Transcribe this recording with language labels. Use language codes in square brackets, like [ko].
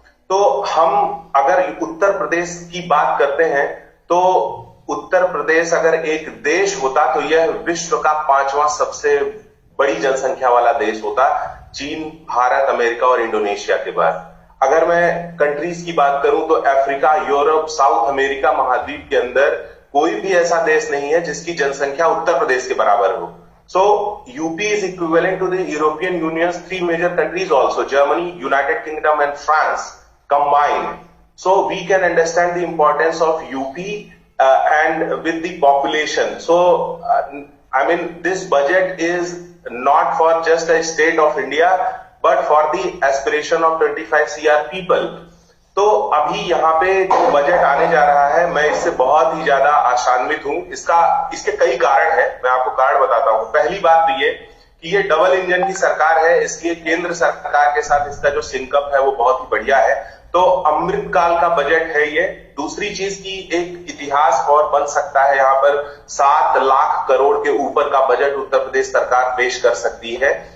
[hi] तो हम अगर उत्तर प्रदेश की बात करते हैं तो उत्तर प्रदेश अगर एक देश होता तो यह विश्व का 5वां सबसे बड़ी जनसंख्या वाला देश होता, चीन, भारत, अमेरिका और इंडोनेशिया के बाद। अगर मैं कंट्रीज की बात करूं तो अफ्रीका, यूरोप, साउथ अमेरिका महाद्वीप के अंदर कोई भी ऐसा देश नहीं है जिसकी जनसंख्या उत्तर प्रदेश के बराबर हो। [en] So UP is equivalent to the European Union's 3 major countries also, Germany, United Kingdom and France combined. So we can understand the importance of UP and with the population. So I mean, this budget is not for just a state of India, but for the aspiration of 25 CR people. [hi] तो अभी यहाँ पे जो budget आने जा रहा है, मैं इससे बहुत ही ज्यादा आशान्वित हूँ। इसके कई कारण हैं, मैं आपको कारण बताता हूँ। पहली बात तो ये कि ये डबल इंजन की सरकार है, इसलिए केंद्र सरकार के साथ इसका जो सिंकअप है वो बहुत ही बढ़िया है। तो अमृत काल का बजट है ये। दूसरी चीज की एक इतिहास और बन सकता है, यहाँ पर 7 लाख करोड़ के ऊपर का बजट उत्तर प्रदेश सरकार पेश कर सकती है।